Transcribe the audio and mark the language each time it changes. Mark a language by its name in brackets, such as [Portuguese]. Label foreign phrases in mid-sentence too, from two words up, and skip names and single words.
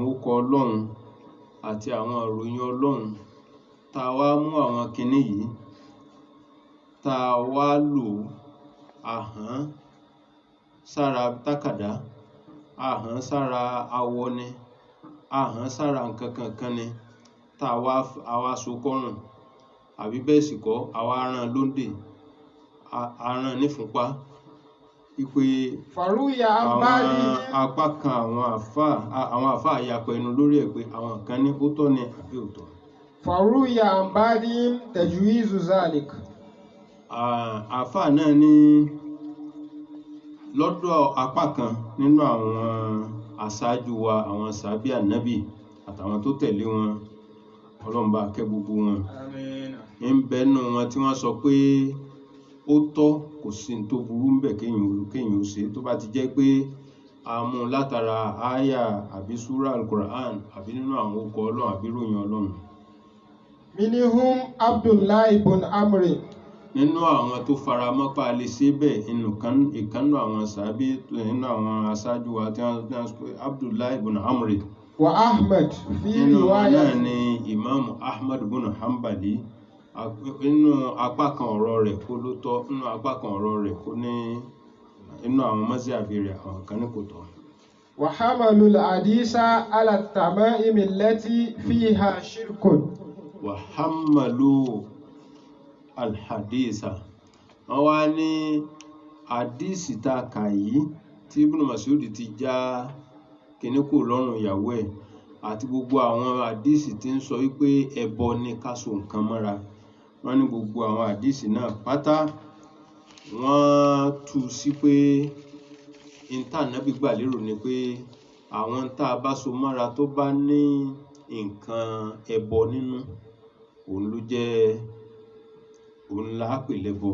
[Yoruba] orúkọ Ọlọ́run àti àwọn ìròyìn Ọlọ́run, tá a wá mú àwọn kinní yìí tá a wá lò àhán sára tákàdá, àhán sára awọ ni, àhán sára nǹkan kankan ni, tá a wá so kọ́rùn àbí bẹ́ẹ̀ sì kọ́ àwa rán lóńdè, aràn nífúnpá. Wípé [Arabic] فروي عن [Yoruba] àwọn [Arabic] بعضهم [Yoruba] apá kan àwọn àfáà yapa ẹnu lórí ẹ̀ pé àwọn kan ní ó tọ́ ni àbí ò tọ́. [Arabic] فروي عن بعضهم تجويز ذلك. [Yoruba] Àfáà náà ní lọ́dọ̀ apá kan nínú àwọn aṣáájú wa, àwọn sàábí ànábì àtàwọn tó tẹ̀lé wọn, Ọlọ́run bá kẹ́ gbogbo wọn, ń bẹ nínú wọn tí wọ́n sọ pé ó tọ́, kò sí tó burú ń bẹ̀ kéèyàn ó ṣe tó bá ti jẹ́ pé a mú látara àyà àbí súrà Al-Qur'an àbí nínú àwọn orúkọ Ọlọ́run àbí ròyìn Ọlọ́run. [Arabic] منهم عبد الله بن عمرو. [Yoruba] Nínú àwọn tó fara mọ́ pa lè ṣe bẹ́ẹ̀ ìkànnù àwọn sàábí nínú àwọn aṣáájú wa tí wọ́n sọ pé Abdullahi ibn Amr. [Arabic] وأحمد في [Yoruba] Nínú wọn náà [Arabic] رواية. [Yoruba] ni Imam Ahmad ibn Hanbali. Nínú apá kan ọ̀rọ̀ rẹ̀ kó ló tọ́, nínú apá kan ọ̀rọ̀ rẹ̀ kó ní inú àwọn mazhabi rẹ̀ àwọn kan ní kò tọ́. [Arabic] وحملوا الحديث على التمائم التي فيها شرك. وحملوا الحديث. [Yoruba] Wọ́n wá ní àdísì tá a kà yìí tí Ibn Mas'ud ti já kíní kò lọ́rùn ìyàwó ẹ̀ àti gbogbo àwọn àdísì tí ń sọ wípé ẹbọ ni ká so nǹkan mọ́ra. Wọ́n ní gbogbo àwọn àdísì náà pátá wọ́n tú sí pé ìntànábì gbà lérò ni pé àwọn tá a bá so mọ́ra tó bá ní nǹkan ẹbọ nínú, òun ló jẹ́ òun la pè lẹ́bọ.